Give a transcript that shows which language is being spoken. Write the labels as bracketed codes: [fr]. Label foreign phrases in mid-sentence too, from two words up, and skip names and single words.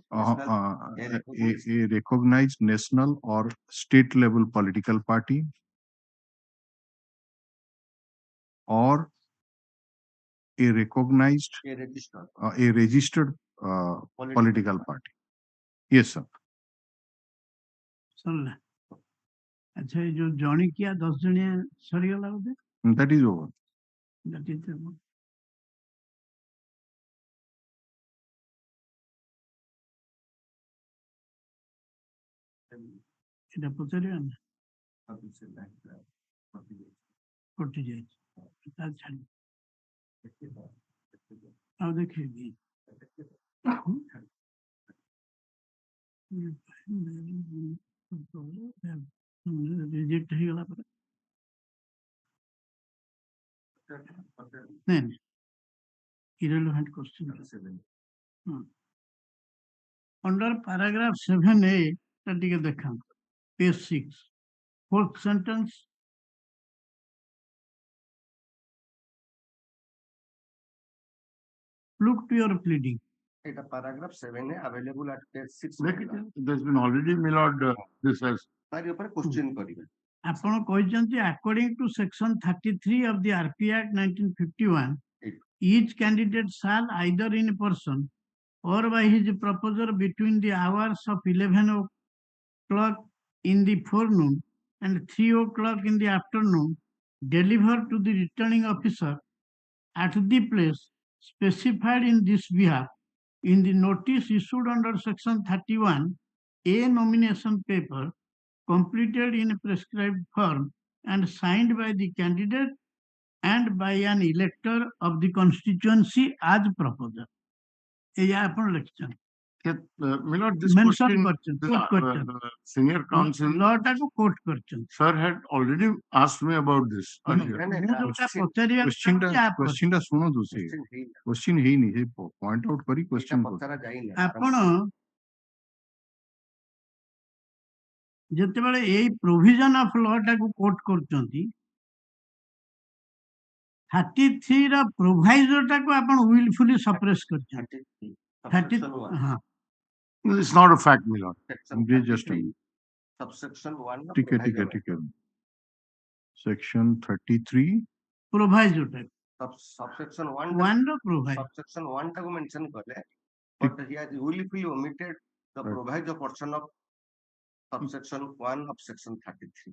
[en] a recognized national or state level political party, or a recognized a registered political party. Yes, sir. [or] ସରିଲା। ଆଚ୍ଛା ଏଇ ଯୋଉ ଜଣିକିଆ 10 ଜଣିଆ ସରିଗଲା ବୋଧେ? [en] That is over. That is over. [or] ଏଇଟା ପଚାରିବା ନା? କଟିଯାଇଛି। ତାହେଲେ ଛାଡି ଆଉ ଦେଖେଇବି। ରିଜେକ୍ଟ ହେଇଗଲା ପରେ ନାଇଁ ନାଇଁ [en] irrelevant question. Under paragraph 7A [or] ଟା ଟିକେ ଦେଖାନ୍ତୁ, [en] page 6, 4th sentence. Look to your pleading. It's paragraph 7 available at page 6. There's been already, Milord, this has. [or] ତାରି ଉପରେ question କରିବେ। ଆପଣ କହିଛନ୍ତି [en] according to section 33 of the RP Act 1951, each candidate shall either in person or by his proposer between the hours of 11 o'clock in the forenoon and 3 o'clock in the afternoon deliver to the returning officer at the place specified in this behalf in the notice issued under section 31 a nomination paper completed in a prescribed form and signed by the candidate and by an elector of the constituency as proposer. [or] ଏଇଆ ଆପଣ ଲେଖିଛନ୍ତି। [en] Milord, this Mention question, question, senior counsel, [or] law ଟାକୁ କୋଟ କରିଛନ୍ତି। [en] sir had already asked me about this earlier. [or] ମୁଁ ଯୋଉଟା ପଚାରିବାକୁ Question ଟା ଶୁଣନ୍ତୁ, ସେ question ହେଇନି, ସେ [en] point out [or] କରି question ଆପଣ ଯେତେବେଳେ ଏଇ [en] provision of law [or] ଟାକୁ କୋଟ କରୁଛନ୍ତି, 33 ର ପ୍ରୋଭାଇଜର ଟାକୁ ଆପଣ [en] willfully suppress [or] କରିଛନ୍ତି। ହଁ, [en] It's not a fact, Milord. Subsection 1 ଟିକେ section 33 [or] ପ୍ରୋଭାଇଜର ଟାକୁ [en] subsection 1 [or] ର ପ୍ରୋଭାଇଜର [en] subsection 1 ଟାକୁ mention କଲେ, but he has willfully omitted the proviso portion of subsection 1 of section 33.